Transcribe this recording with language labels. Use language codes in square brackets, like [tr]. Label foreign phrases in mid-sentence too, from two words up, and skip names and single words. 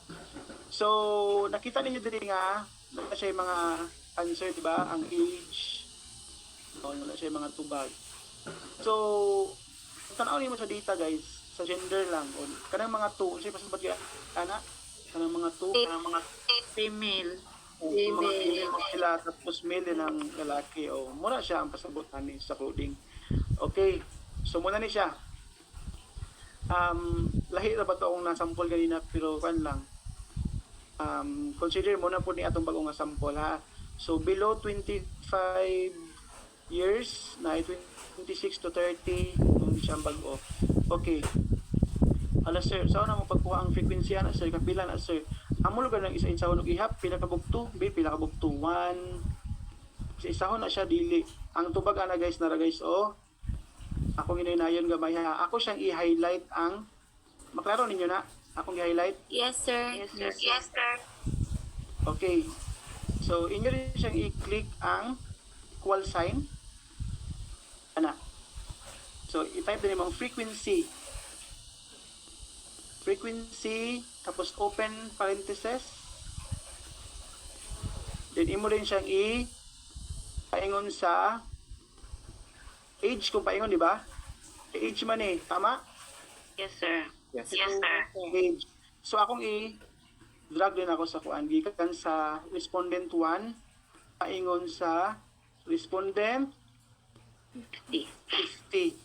[ceb] So, nakita ninyo dili nga, wala siya yung mga answer, diba? Ang age, wala siya yung mga tubag. So, tanaw niyo mo sa data guys, sa gender lang. O, kanang mga 2, siya pasabat ka, ana? Kanang mga 2, Female. mga female sila, tapos male din ang lalaki. O, muna siya ang pasabutan ni sa coding. Okay, so muna ni siya. Lahi na ba ito akong nasample kanina, pero kan lang. Consider muna po ni atong bagong sample ha. So [en] below 25 years [ceb] na 26 to 30 kung siyang bago. Okay. Ala sir, saan na mo pagkuha ang frequency na sir? Kapila na sir? Amo lugar ng isa-isahon og ihap, pila ka bugto? Pila ka bugto? 1. Isa-isahon na siya dili. Ang tubag ana guys nara guys oh. Ako gininayon gamay ha. Ako siyang i-highlight ang maklaro ninyo na. Akong i-highlight. [en] Yes, sir. Yes, sir. Okay. [ceb] So, inyo rin siyang i-click ang equal sign. Ana. So, i-type din yung frequency. Frequency, tapos [en] open parenthesis. [ceb] Then, imo rin siyang paingon sa age kung paingon, di ba? Age man eh. Tama? [en] Yes, sir. Yes. Yes, sir. [ceb] Age. So, akong drag din ako sa kuan gikan sa respondent 1 paingon sa respondent 50.